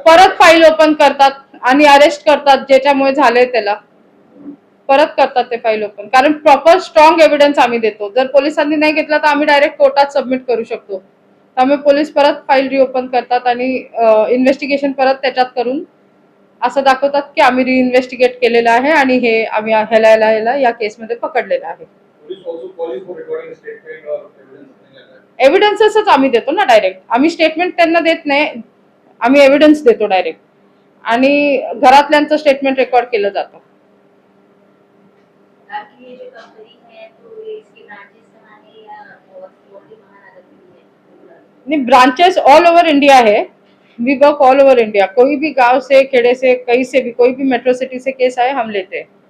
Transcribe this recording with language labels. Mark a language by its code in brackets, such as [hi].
[mr] परत file open करतात आणि अरेस्ट करतात, ज्याच्यामुळे झाले त्याला परत करतात ते फाईल ओपन, कारण प्रॉपर स्ट्रॉंग एव्हिडन्स आम्ही देतो। जर पोलिसांनी नाही घेतला तर आम्ही डायरेक्ट कोर्टात सबमिट करू शकतो, त्यामुळे पोलीस परत फाईल रिओपन करतात आणि इन्व्हेस्टिगेशन परत त्याच्यात करून असं दाखवतात की आम्ही रिइन्व्हेस्टिगेट केलेलं आहे आणि हे आम्ही ह्याला या केसमध्ये पकडलेलं आहे। [en] police also calling for recording statement or evidence [mr] एव्हिडन्सेसच आम्ही देतो ना डायरेक्ट, आम्ही स्टेटमेंट त्यांना देत नाही, आम्ही एव्हिडन्स देतो डायरेक्ट आणि घरातल्यांचं स्टेटमेंट रेकॉर्ड केलं जातं। [hi] आपकी ये जो कंपनी है तो ये इसकी ब्रांचेस कहाँ है या ओनली महानगर में है? नहीं, ब्रांचेस ऑल ओवर इंडिया है, [en] We work all over India. [hi] कोई भी गांव से, खेड़े से, कहीं से भी, कोई भी मेट्रो सिटी से केस आए हम लेते हैं।